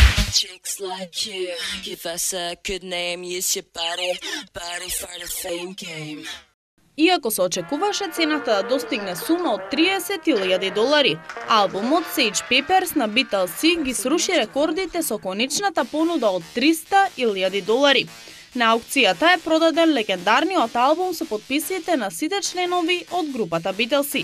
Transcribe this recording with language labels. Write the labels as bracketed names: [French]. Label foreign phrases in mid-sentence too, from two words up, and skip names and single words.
[English] Chicks like you, give us a good name, use your body for the fame game. [Macedonian] Иако се очекуваше цената да достигне сума од $30,000, албумот Sage Peppers на Beatles ги сруши рекордите со конечната понуда од $300,000. На аукцијата е продаден легендарниот албум со подписите на сите членови од групата Beatles.